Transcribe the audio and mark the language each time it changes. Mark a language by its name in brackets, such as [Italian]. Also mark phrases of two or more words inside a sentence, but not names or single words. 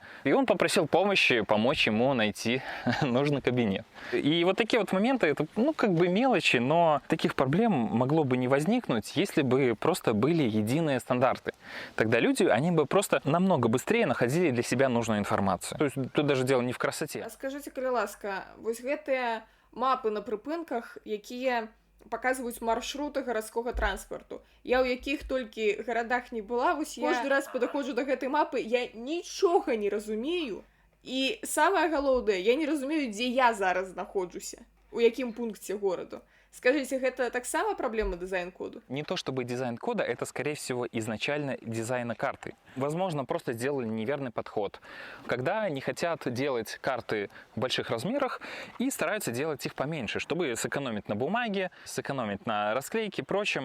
[Russian] И он попросил помощи, помочь ему найти нужный кабинет. И вот такие вот моменты, это, ну, как бы мелочи, но таких проблем могло бы не возникнуть, если бы просто были единые стандарты. Тогда люди, они бы просто намного быстрее находили для себя нужную информацию. То есть тут даже дело не в красоте. А скажите, [Belarusian] калі ласка, вось гэтыя мапы на прыпынках, якія показваюць маршруты гарадскога транспарту. Я ў якіх толькі гарадах не была, вось я кожны раз падаходжу да гэтай мапы, я нічога не разумею. І самае галоўнае, я не разумею, дзе я зараз знаходжуся, у якім пункце гораду. [Russian] Скажите, это таксама проблема дизайн-коду? Не то чтобы дизайн-кода, это, скорее всего, изначально дизайна карты. Возможно, просто сделали неверный подход. Когда они хотят делать карты в больших размерах и стараются делать их поменьше, чтобы сэкономить на бумаге, сэкономить на расклейке и прочем.